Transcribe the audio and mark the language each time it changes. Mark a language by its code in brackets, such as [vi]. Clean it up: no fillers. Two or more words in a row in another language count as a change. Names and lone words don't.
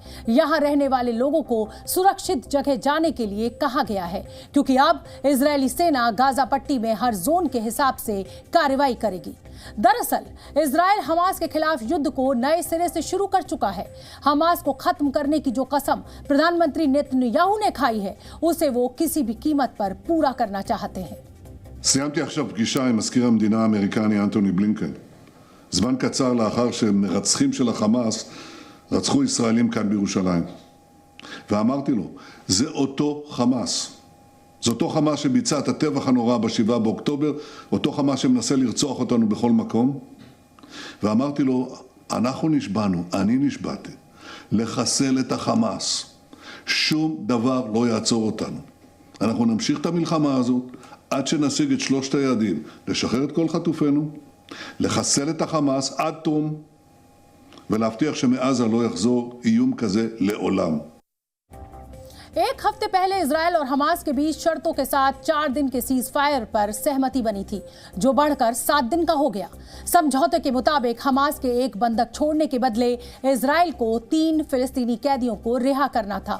[hi] यहां रहने वाले लोगों को सुरक्षित जगह जाने के लिए कहा गया है, क्योंकि अब इजरायली सेना गाजा पट्टी में हर जोन के हिसाब से कार्रवाई करेगी। दरअसल इजराइल हमास के खिलाफ युद्ध को नए सिरे से शुरू कर चुका है। हमास को खत्म करने की जो कसम प्रधानमंत्री नेतन्याहू ने खाई है, उसे वो किसी भी कीमत पर पूरा करना चाहते हैं। [he] סיימתי עכשיו פגישה עם מזכיר המדינה האמריקני אנטוני בלינקן, זמן קצר לאחר שמרצחים של החמאס רצחו ישראלים כאן בירושלים. ואמרתי לו, זה אותו חמאס. זה אותו חמאס שביצע את הטבח הנורא ב7 באוקטובר, אותו חמאס שמנסה לרצוח אותנו בכל מקום. ואמרתי לו, אנחנו נשבענו, אני נשבעתי, לחסל את החמאס. שום דבר לא יעצור אותנו. אנחנו נמשיך את המלחמה הזאת עד שנשיג את 3 היעדים, לשחרר את כל חטופינו, לחסל את החמאס עד תום, ולהבטיח שמעזה לא יחזור איום כזה לעולם. [hi] एक हफ्ते पहले इजराइल और हमास के बीच शर्तों के साथ 4 दिन के [en] cease fire [hi] पर सहमति बनी थी, जो बढ़कर 7 दिन का हो गया। समझौते के मुताबिक हमास के एक बंधक छोड़ने के बदले इजराइल को 3 फिलिस्तीनी कैदियों को रिहा करना था।